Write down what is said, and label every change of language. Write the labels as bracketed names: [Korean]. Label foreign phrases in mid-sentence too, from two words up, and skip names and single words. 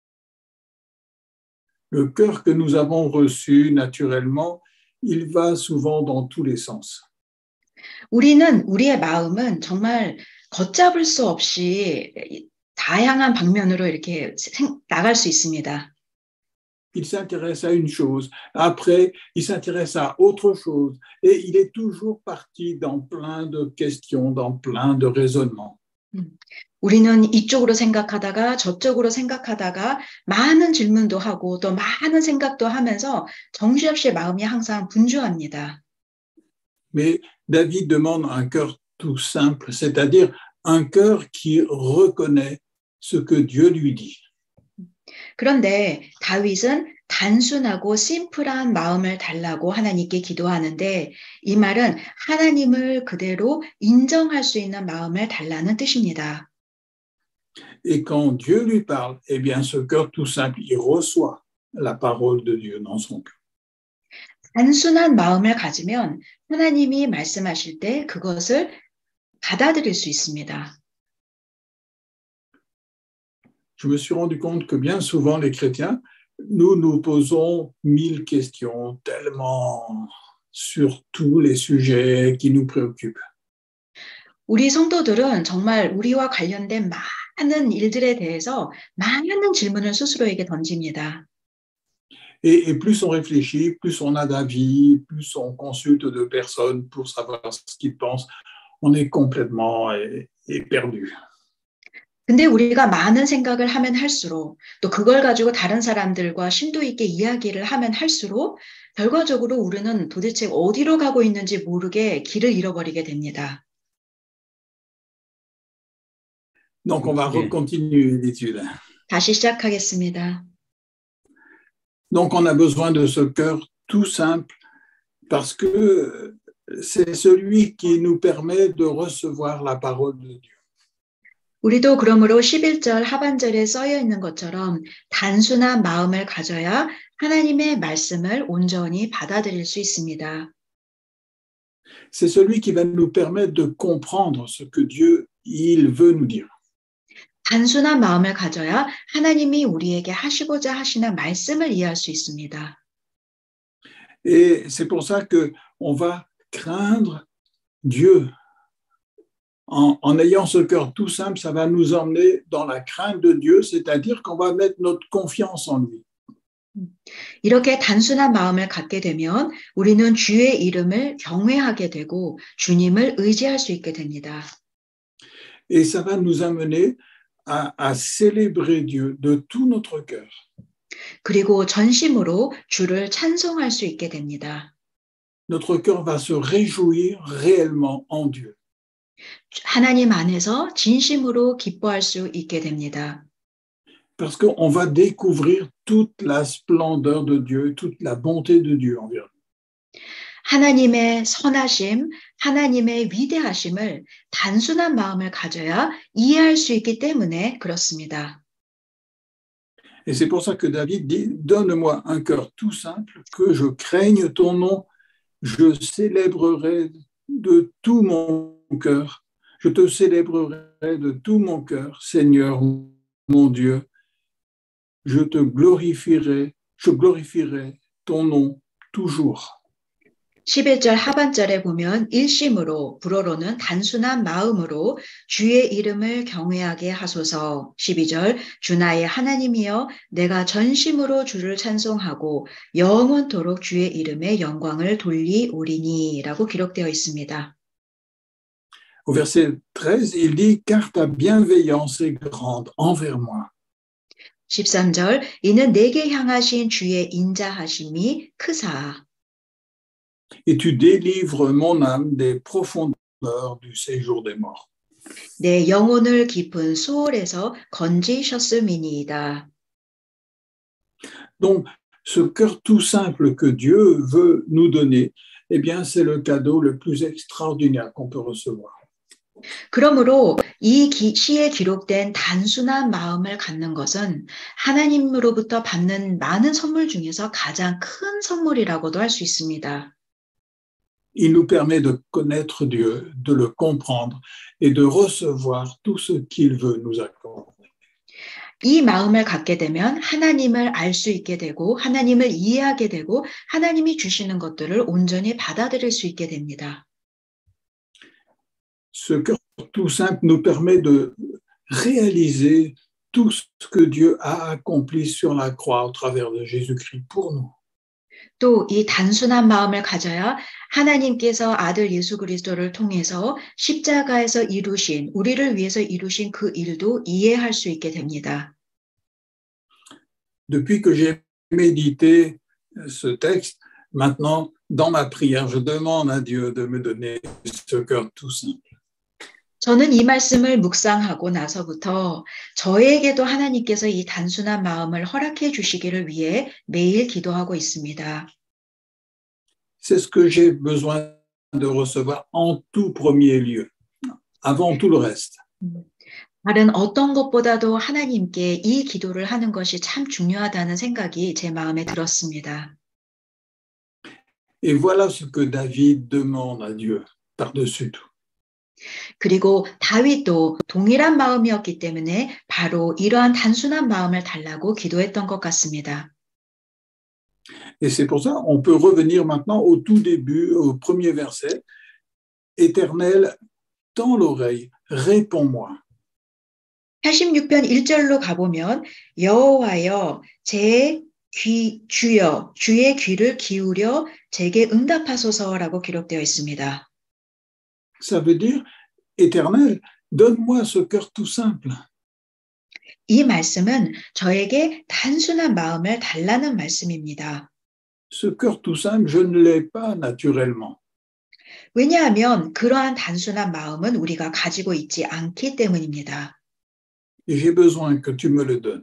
[French] Le cœur que nous avons reçu naturellement, il va souvent dans tous les sens. [Korean] 우리의 마음은 정말 걷잡을 수 없이 다양한 방면으로 이렇게 나갈 수 있습니다. [French] Il s'intéresse à une chose, après, il s'intéresse à autre chose, et il est toujours parti dans plein de questions, dans plein de raisonnements. [Korean] 우리는 이쪽으로 생각하다가 저쪽으로 생각하다가 많은 질문도 하고 또 많은 생각도 하면서 정신없이 마음이 항상 분주합니다. [French] Mais David demande un cœur tout simple, c'est-à-dire un cœur qui reconnaît ce que Dieu lui dit. [Korean] 그런데 다윗은 단순하고 심플한 마음을 달라고 하나님께 기도하는데 이 말은 하나님을 그대로 인정할 수 있는 마음을 달라는 뜻입니다. [French] Et quand Dieu lui parle, eh bien, ce cœur tout simple, il reçoit la parole de Dieu dans son cœur. [Korean] 단순한 마음을 가지면 하나님이 말씀하실 때 그것을 받아들일 수 있습니다. [French] Je me suis rendu compte que bien souvent, les chrétiens, nous nous posons 1000 questions, tellement sur tous les sujets qui nous préoccupent. [Korean] 우리 성도들은 정말 우리와 관련된 많은 일들에 대해서 많은 질문을 스스로에게 던집니다. [French] Et plus on réfléchit, plus on a d'avis, plus on consulte de personnes pour savoir ce qu'ils pensent, on est complètement perdu. [Korean] 근데 우리가 많은 생각을 하면 할수록 또 그걸 가지고 다른 사람들과 심도 있게 이야기를 하면 할수록 결과적으로 우리는 도대체 어디로 가고 있는지 모르게 길을 잃어버리게 됩니다. [French] Donc on va recontinuer l'étude. [Korean] 다시 시작하겠습니다. [French] Donc on a besoin de ce cœur tout simple parce que c'est celui qui nous permet de recevoir la parole de Dieu. [Korean] 우리도 그러므로 11절 하반절에 써여 있는 것처럼 단순한 마음을 가져야 하나님의 말씀을 온전히 받아들일 수 있습니다. [French] C'est celui qui va nous permettre de comprendre ce que Dieu, il veut nous dire. [Korean] 단순한 마음을 가져야 하나님이 우리에게 하시고자 하시는 말씀을 이해할 수 있습니다. [French] Et c'est pour ça qu'on va craindre Dieu. En ayant ce cœur tout simple, ça va nous emmener dans la crainte de Dieu, c'est-à-dire qu'on va mettre notre confiance en lui. [Korean] 이렇게 단순한 마음을 갖게 되면 우리는 주의 이름을 경외하게 되고 주님을 의지할 수 있게 됩니다. [French] Et ça va nous amener à célébrer Dieu de tout notre cœur. [Korean] 그리고 전심으로 주를 찬송할 수 있게 됩니다. [French] Notre cœur va se réjouir réellement en Dieu. [Korean] 하나님 안에서 진심으로 기뻐할 수 있게 됩니다. [French] Parce qu'on va découvrir toute la splendeur de Dieu, toute la bonté de Dieu envers nous. [Korean] 하나님의 선하심, 하나님의 위대하심을 단순한 마음을 가져야 이해할 수 있기 때문에 그렇습니다. [French] Et c'est pour ça que David dit, donne-moi un cœur tout simple, que je craigne ton nom, je célébrerai de tout mon cœur, je te célébrerai de tout mon cœur, Seigneur mon Dieu, je glorifierai ton nom toujours. [Korean] 11절 하반절에 보면 일심으로 불어로는 단순한 마음으로 주의 이름을 경외하게 하소서. 12절 주 나의 하나님이여 내가 전심으로 주를 찬송하고 영원토록 주의 이름의 영광을 돌리오리니 라고 기록되어 있습니다. [French] Au verset 13, il dit, car ta bienveillance est grande envers moi. [Korean] 13절 이는 내게 향하신 주의 인자하심이 크사. [French] Et tu délivres mon âme des profondeurs du séjour des morts. [Korean] 내 영혼을 깊은 수월에서 건지셨음이니이다. [French] Donc, ce cœur tout simple que Dieu veut nous donner, eh bien, c'est le cadeau le plus extraordinaire qu'on peut recevoir. [Korean] 그러므로 이 시에 기록된 단순한 마음을 갖는 것은 하나님으로부터 받는 많은 선물 중에서 가장 큰 선물이라고도 할 수 있습니다. [French] Il nous permet de connaître Dieu, de le comprendre et de recevoir tout ce qu'il veut nous accorder. [Korean] 이 마음을 갖게 되면 하나님을 알 수 있게 되고 하나님을 이해하게 되고 하나님이 주시는 것들을 온전히 받아들일 수 있게 됩니다. [French] Ce cœur tout simple nous permet de réaliser tout ce que Dieu a accompli sur la croix au travers de Jésus-Christ pour nous. [Korean] 또 이 단순한 마음을 가져야 하나님께서 아들 예수 그리스도를 통해서 십자가에서 이루신 우리를 위해서 이루신 그 일도 이해할 수 있게 됩니다. [French] Depuis que j'ai médité ce texte, maintenant, dans ma prière, je demande à Dieu de me donner ce cœur tout simple. [Korean] 저는 이 말씀을 묵상하고 나서부터 저에게도 하나님께서 이 단순한 마음을 허락해 주시기를 위해 매일 기도하고 있습니다. [French] C'est ce que j'ai besoin de recevoir en tout premier lieu, avant tout le reste. [Korean] 다른 어떤 것보다도 하나님께 이 기도를 하는 것이 참 중요하다는 생각이 제 마음에 들었습니다. [French] Et voilà ce que David demande à Dieu par-dessus tout. [Korean] 그리고 다윗도 동일한 마음이었기 때문에 바로 이러한 단순한 마음을 달라고 기도했던 것 같습니다. [French] Et c'est pour ça on peut revenir maintenant au tout début, au premier verset. Éternel, tends l'oreille, réponds-moi. [Korean] 86편 1절로 가보면 여호와여 주여 주의 귀를 기울여 제게 응답하소서라고 기록되어 있습니다. [French] Ça veut dire, Éternel, donne-moi ce cœur tout simple. [Korean] 이 말씀은 저에게 단순한 마음을 달라는 말씀입니다. [French] Ce cœur tout simple, je ne l'ai pas naturellement. [Korean] 왜냐하면 그러한 단순한 마음은 우리가 가지고 있지 않기 때문입니다. [French] Et j'ai besoin que tu me le donnes.